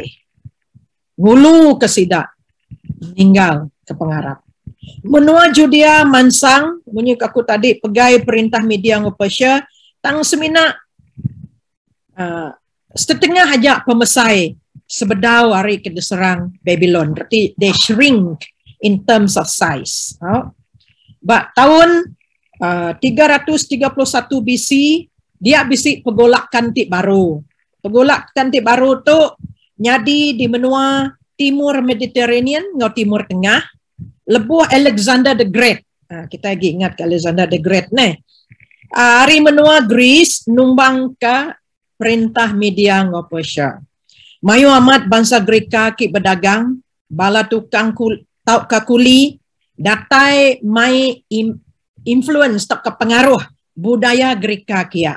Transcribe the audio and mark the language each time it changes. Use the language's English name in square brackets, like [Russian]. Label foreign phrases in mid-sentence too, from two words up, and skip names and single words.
[Iban] Ngulu ke sidak meninggal ke pengarap. Menua Judea mansang, bunyi aku tadi pegai perintah Media ngau Persia tang semina setengah aja pemesai sebedau hari ke diserang Babylon. [English] Berarti they shrink in terms of size. [Iban] But tahun 331 BC dia bisi pegolak kantik baru. Pegolak kantik baru tu nyadi di menua timur Mediterranean ngau timur tengah. Lebuh Alexander the Great. Kita lagi ingat ke Alexander the Great ni. Hari menua Greece numbang ke perintah Media ngau Persia. Mayu amat bangsa Greka ki berdagang, bala tukang tau ka kuli, datai mai influence tak ke pengaruh budaya Greka kia.